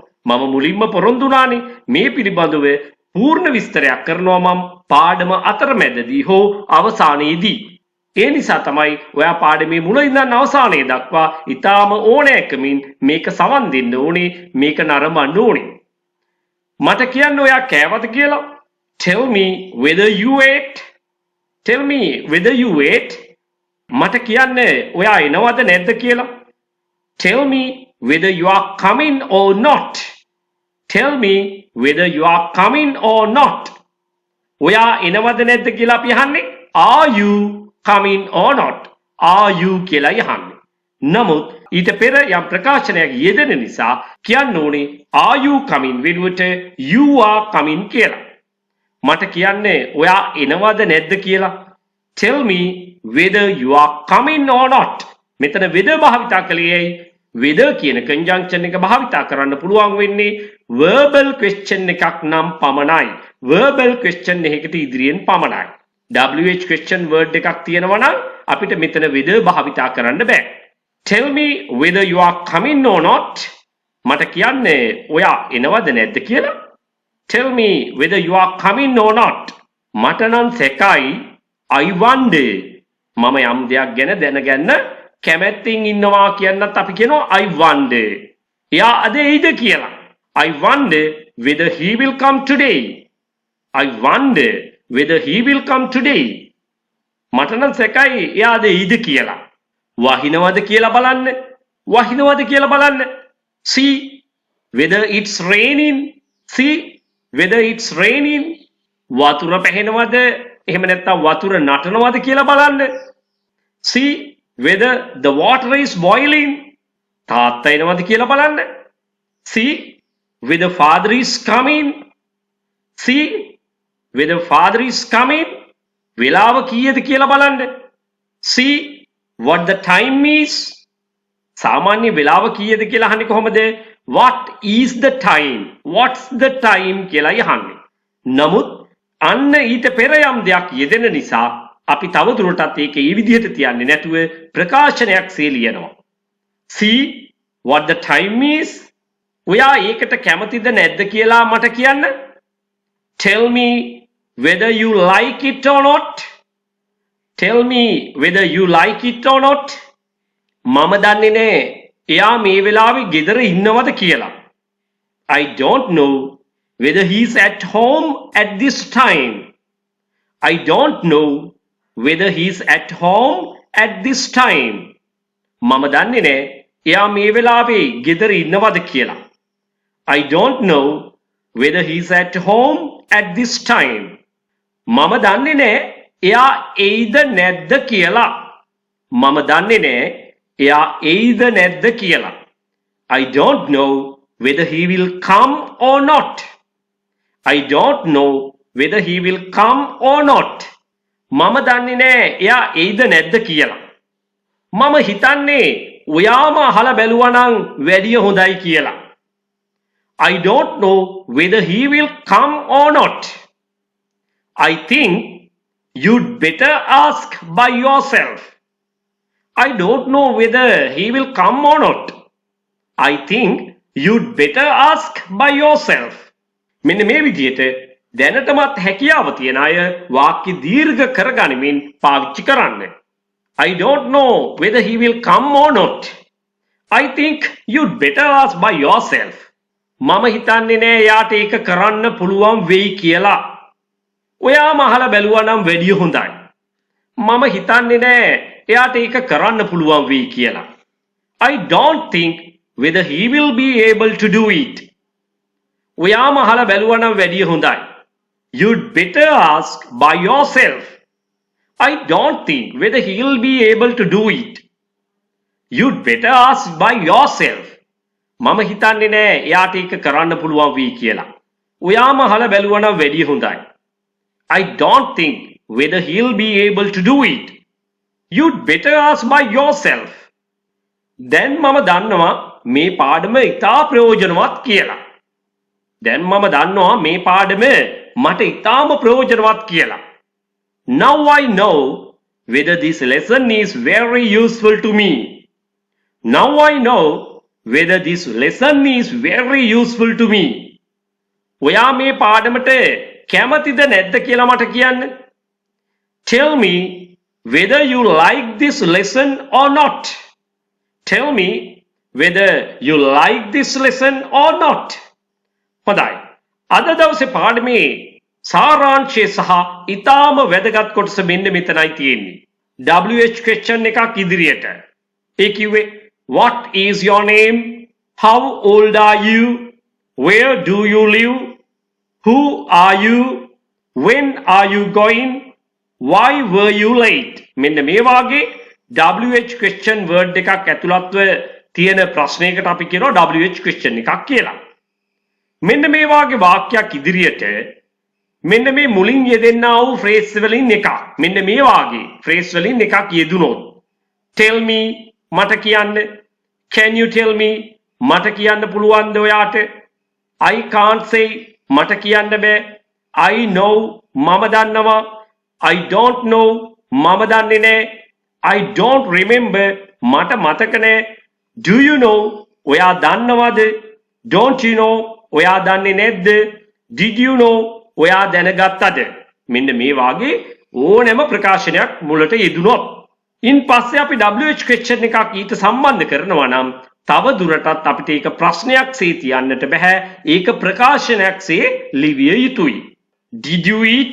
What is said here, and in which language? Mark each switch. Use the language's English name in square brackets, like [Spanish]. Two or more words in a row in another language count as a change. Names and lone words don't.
[Sinhala] මම මුලින්ම පොරොන්දු වුණානේ මේ පිළිබඳව පූර්ණ විස්තරයක් කරනවා මම පාඩම අතරමැදදී හෝ අවසානයේදී. ඒ නිසා තමයි ඔයා පාඩමේ මුල ඉඳන් අවසානයේ දක්වා ඊටාම ඕනෑකමින් මේක සවන් දෙන්න ඕනේ, මේක නරඹන්න ඕනේ. මට කියන්න ඔයා කෑවද කියලා. [English] Tell me whether you ate. Tell me whether you ate. [Sinhala] මට කියන්න ඔයා එනවද නැද්ද කියලා. [English] Tell me whether you are coming or not. Tell me whether you are coming or not. [Sinhala] ඔයා එනවද නැද්ද කියලා අපි අහන්නේ [English] are you coming or not. Are you [Sinhala] කියලා අහන්නේ. නමුත් ඊට පෙර යම් ප්‍රකාශනයක් යෙදෙන නිසා කියන්න ඕනේ [English] are you coming [Sinhala] වෙනුවට [English] you are coming [Sinhala] කියලා. මට කියන්නේ ඔයා එනවද නැද්ද කියලා. [English] Tell me whether you are coming or not. [Sinhala] මෙතන whether භාවිතා කළේ whether කියන conjunction එක භාවිතා කරන්න පුළුවන් වෙන්නේ [English] verbal question [Sinhala] එකක් නම් පමණයි. [English] verbal question [Sinhala] එකකට ඉදිරියෙන් පමණයි. [English] WH question word [Sinhala] එකක් තියෙනවා නම් අපිට මෙතන whether භාවිතා කරන්න බෑ. [English] Tell me whether you are coming or not. [Sinhala] මට කියන්නේ ඔයා එනවද නැද්ද කියලා. [English] Tell me whether you are coming or not. [Sinhala] මට නම් සැකයි [English] I wonder. [Sinhala] මම යම් දෙයක් ගැන දැනගන්න කැමැත්තෙන් ඉන්නවා කියන්නත් අපි කියනවා [English] I wonder. [Sinhala] එයා අද එයිද කියලා. [English] I wonder whether he will come today. I wonder whether he will come today. [Sinhala] මට නම් සැකයි එයා අද එයිද කියලා. වහිනවද කියලා බලන්න. වහිනවද කියලා බලන්න. [English] See whether it's raining. See whether it's raining. [Sinhala] වතුර පැහෙනවද එහෙම නැත්නම් වතුර නටනවද කියලා බලන්න. [English] See whether the water is boiling. [Sinhala] තාත්තා එනවද කියලා බලන්න. [English] See whether father is coming. See, whether father is coming. [Sinhala] වෙලාව කීයද කියලා බලන්න. [English] See what the time is. [Sinhala] සාමාන්‍ය වෙලාව කීයද කියලා අහන්නේ කොහොමද? [English] What is the time? What's the time [Sinhala] කියලා යහන්නේ. නමුත් අන්න ඊට පෙර යම් දෙයක් යෙදෙන නිසා අපි තව දුරටත් ඒක ඒ විදිහට තියන්නේ නැතුව ප්‍රකාශනයක් සේ ලියනවා. [English] See what the time is. [Sinhala] ඔයා ඒකට කැමතිද නැද්ද කියලා මට කියන්න. [English] Tell me whether you like it or not. Tell me whether you like it or not. [Sinhala] මම දන්නේ නෑ එයා මේ වෙලාවේ ගෙදර ඉන්නවද කියලා. [English] I don't know whether he's at home at this time. I don't know whether he's at home at this time. [Sinhala] මම දන්නේ නෑ එයා මේ වෙලාවේ ගෙදර ඉන්නවද කියලා. [English] I don't know whether he's at home at this time. [Sinhala] මම දන්නේ නෑ එයා එයිද නැද්ද කියලා. මම දන්නේ නෑ එයා එයිද නැද්ද කියලා. [English] I don't know whether he will come or not. I don't know whether he will come or not. [Sinhala] මම දන්නේ නෑ එයා එයිද නැද්ද කියලා. මම හිතන්නේ ඔයාම අහලා බැලුවා නම් වැඩිය හොඳයි කියලා. [English] I don't know whether he will come or not. I think you'd better ask by yourself. I don't know whether he will come or not. I think you'd better ask by yourself. [Sinhala] මෙන්න මේ විදිහට දැනටමත් හැකියාව තියෙන අය වාක්‍ය දීර්ඝ කරගනිමින් පාවිච්චි කරන්න. [English] I don't know whether he will come or not. I think you'd better ask by yourself. [Sinhala] මම හිතන්නේ නෑ යාට ඒක කරන්න පුළුවන් වෙයි කියලා. ඔයාම අහලා බැලුවා නම් වැඩිය හොඳයි. මම හිතන්නේ නෑ එයාට ඒක කරන්න පුළුවන් වෙයි කියලා. [English] I don't think whether he will be able to do it. [Sinhala] ඔයාම අහලා බැලුවා නම් වැඩිය හොඳයි. [English] You'd better ask by yourself. I don't think whether he will be able to do it. You'd better ask by yourself. [Sinhala] මම හිතන්නේ නෑ එයාට ඒක කරන්න පුළුවන් වෙයි කියලා. ඔයාම අහලා බැලුවා නම් වැඩිය හොඳයි. [English] I don't think whether he'll be able to do it. You'd better ask by yourself. [Sinhala] දැන් මම දන්නවා මේ පාඩම ඉතා ප්‍රයෝජනවත් කියලා. දැන් මම දන්නවා මේ පාඩම මට ඉතාම ප්‍රයෝජනවත් කියලා. [English] Now I know whether this lesson is very useful to me. Now I know whether this lesson is very useful to me. [Sinhala] ඔයා මේ පාඩමට කැමතිද නැද්ද කියලා මට කියන්න. [English] Tell me whether you like this lesson or not. Tell me whether you like this lesson or not. [Sinhala] හොඳයි. අද දවසේ පාඩමේ සාරාංශය සහ ඊටාම වැදගත් කොටස මෙන්න මෙතනයි තියෙන්නේ. [English] WH question [Sinhala] එකක් ඉදිරියට. ඒ කිව්වේ [English] what is your name? How old are you? Where do you live? Who are you? When are you going? Why were you late? [Sinhala] මෙන්න මේ වාගේ [English] WH question word [Sinhala] එකක් ඇතුළත්ව තියෙන ප්‍රශ්නයකට අපි කියනවා [English] WH question [Sinhala] එකක් කියලා. මෙන්න මේ වාගේ වාක්‍යයක් ඉදිරියට මෙන්න මේ මුලින් යෙදෙන්නා වූ phrase වලින් එකක්. මෙන්න මේ වාගේ phrase වලින් එකක් යෙදුනොත් [English] tell me [Sinhala] මට කියන්න. [English] Can you tell me? [Sinhala] මට කියන්න පුළුවන්ද ඔයාට? [English] I can't say [Sinhala] මට කියන්න බෑ. [English] I know [Sinhala] මම දන්නවා. [English] I don't know [Sinhala] මම දන්නේ නෑ. [English] I don't remember [Sinhala] මට මතක නෑ. [English] Do you know [Sinhala] ඔයා දන්නවද? [English] Don't you know [Sinhala] ඔයා දන්නේ නැද්ද? [English] Did you know [Sinhala] ඔයා දැනගත්තද? මෙන්න මේ වාගේ ඕනෑම ප්‍රකාශනයක් මුලට යෙදුනොත් ඉන් පස්සේ අපි [English] WH question [Sinhala] එකක් ඊට සම්බන්ධ කරනවා නම් තව දුරටත් අපිට ඒක ප්‍රශ්නයක් සේ තියන්නට බෑ. ඒක ප්‍රකාශනයක් සේ ලිවිය යුතුයි. [English] Did you eat?